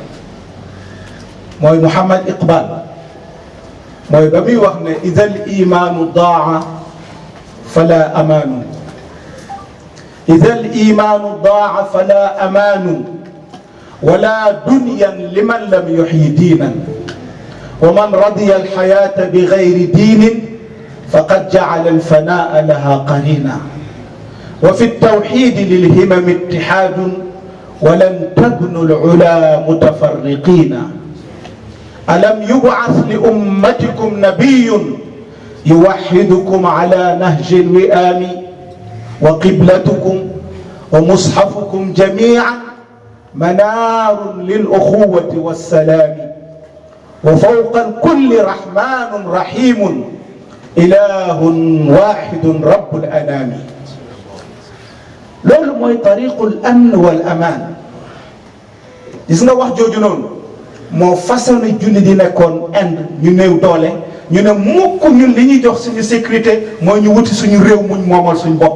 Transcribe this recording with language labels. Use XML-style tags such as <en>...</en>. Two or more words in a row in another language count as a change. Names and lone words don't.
<wo>mooy Muhammad Iqbal mooy ba muy wax ne</wo> <ar>إذا الإيمان ضاع فلا أمان إذا الإيمان ضاع فلا أمان ولا دنيا لمن لم يحي دينا ومن رضي الحياة بغير دين فقد جعل الفناء لها قرينا وفي التوحيد للهمم اتحاد ولن تبنوا العلا متفرقين ألم يبعث لأمتكم نبي يوحدكم على نهج الوئام وقبلتكم ومصحفكم جميعا منار للأخوة والسلام وفوق الكل رحمن رحيم إله واحد رب الأنام.</ar> <wo>loolu mooy</wo> <ar>طريق الأمن والأمان.</ar> <wo>gis nga wax jooju noonu moo façonné julli di nekkoon Inde ñu néew doole ñu ne mukk ñun li ñuy jox suñu sécurité mooy ñu wuti suñu réew muñ moomal suñu bopp.</wo>